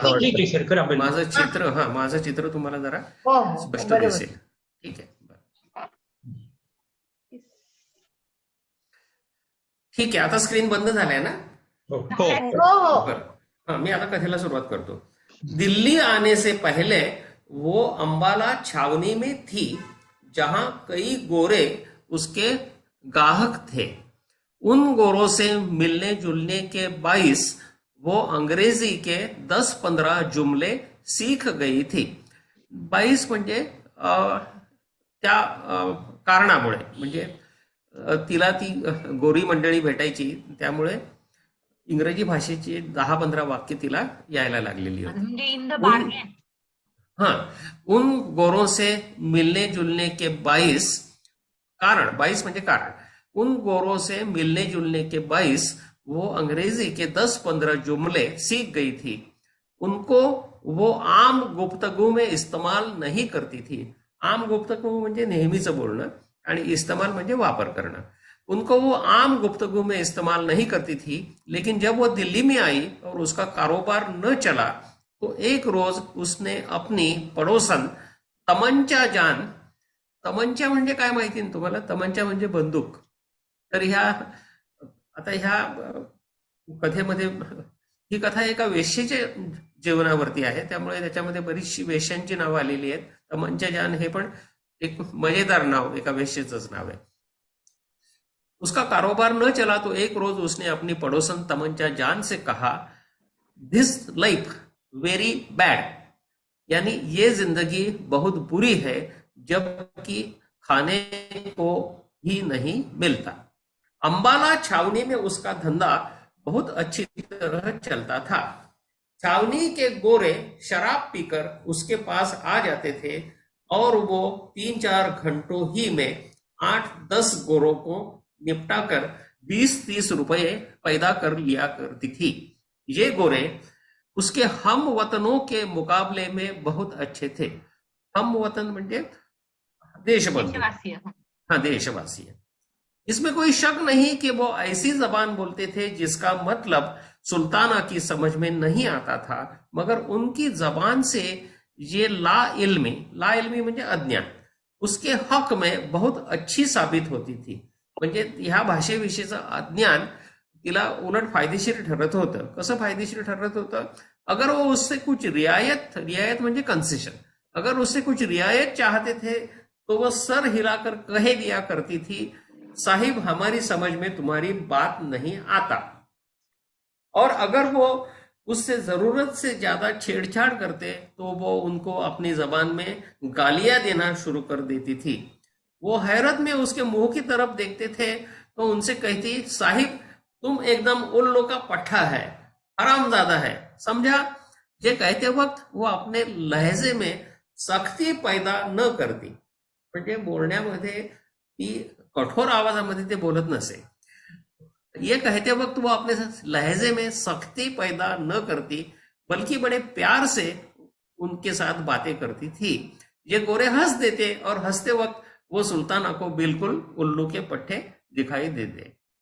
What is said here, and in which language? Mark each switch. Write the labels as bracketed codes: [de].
[mr] ठीक आहे सर, करा. माझं चित्र तुम्हाला जरा स्पष्ट दिसेल. ठीक आहे, ठीक आहे. आता स्क्रीन बंद झालाय ना? बरं, मी आता कथेला सुरुवात करतो. [hi] दिल्ली आने से पहले वो अंबाला छावनी में थी जहां कई गोरे उसके गाहक थे. उन गोरों से मिलने जुलने के बाईस वो अंग्रेजी के 10-15 जुमले सीख गई थी. [mr] 22 म्हणजे त्या कारणामुळे, म्हणजे तिला ती गोरी मंडळी भेटायची, त्यामुळे इंग्रजी भाषेची 10-15 वाक्य तिला यायला लागलेली होती. [en] म्हणजे in the bargain. [hi] हाँ, उन गोरों से मिलने जुलने के 22 [mr] म्हणजे कारण, [hi] उन गोरों से मिलने जुलने के 22 वो अंग्रेजी के 10-15 जुमले सीख गई थी. उनको वो आम गुफ्तगू में इस्तेमाल नहीं करती थी. [mr] आम गुफ्तगू म्हणजे नेहमीचं बोलणं आणि इस्तेमाल म्हणजे वापर करणं. [hi] उनको वो आम गुफ्तगू में इस्तेमाल नहीं करती थी, लेकिन जब वो दिल्ली में आई और उसका कारोबार न चला तो एक रोज उसने अपनी पड़ोसन तमंचा जान, [mr] तमंचा म्हणजे काय माहिती ना तुम्हाला? तमंचा म्हणजे बंदूक. तर ह्या कथेमध्ये ही कथा एका वेश्येच्या जीवनावरती आहे, त्यामुळे त्याच्यामध्ये बरीचशी वेश्यांची नावं आलेली आहेत. तमंचा जान हे पण एक मजेदार नाव, एका वेश्येचंच नाव आहे. [hi] उसका कारोबार न चला तो एक रोज उसने अपनी पड़ोसन तमंचा जान से कहा, [en] this life very bad, [hi] यानी ये जिंदगी बहुत बुरी है जबकि खाने को ही नहीं मिलता. अंबाला छावनी में उसका धंधा बहुत अच्छी तरह चलता था. छावनी के गोरे शराब पीकर उसके पास आ जाते थे और वो 3-4 घंटों ही में 8-10 गोरों को निपटाकर 20-30 रुपए पैदा कर लिया करती थी. ये गोरे उसके हम वतनों के मुकाबले में बहुत अच्छे थे. [mr] हम वतन म्हणजे देशबंधू, देशवासी. [hi] हाँ, देशवासी है. इसमें कोई शक नहीं कि वो ऐसी जबान बोलते थे जिसका मतलब सुल्ताना की समझ में नहीं आता था, मगर उनकी जबान से ये ला इल्मी [mr] म्हणजे अज्ञान, [hi] उसके हक में बहुत अच्छी साबित होती थी. [mr] म्हणजे ह्या भाषेविषयीचं अज्ञान तिला उलट फायदेशीर ठरत होतं. कसं फायदेशीर ठरत होतं? [hi] अगर वो उससे कुछ रियायत [mr] म्हणजे कंसेशन, [hi] अगर उससे कुछ रियायत चाहते थे तो वो सर हिलाकर कह दिया करती थी, साहिब हमारी समझ में तुम्हारी बात नहीं आता. और अगर वो उससे जरूरत से ज्यादा छेड़छाड़ करते तो वो उनको अपनी जबान में गालियां देना शुरू कर देती थी. वो हैरत में उसके मुंह की तरफ देखते थे तो उनसे कहती, साहिब तुम एकदम उल्लू का पट्टा है, हरामजादा है, समझा. ये कहते वक्त वो अपने लहजे में सख्ती पैदा न करती, [mr] म्हणजे बोलण्यामध्ये ती कठोर आवाजामध्ये ते बोलत नसे. [hi] ये कहते वक्त वो अपने लहजे में सख्ती पैदा न करती, बल्कि बड़े प्यार से उनके साथ बातें करती थी. ये गोरे हंस देते और हंसते वक्त वो सुल्ताना को बिल्कुल उल्लू के पट्टे दिखाई देते.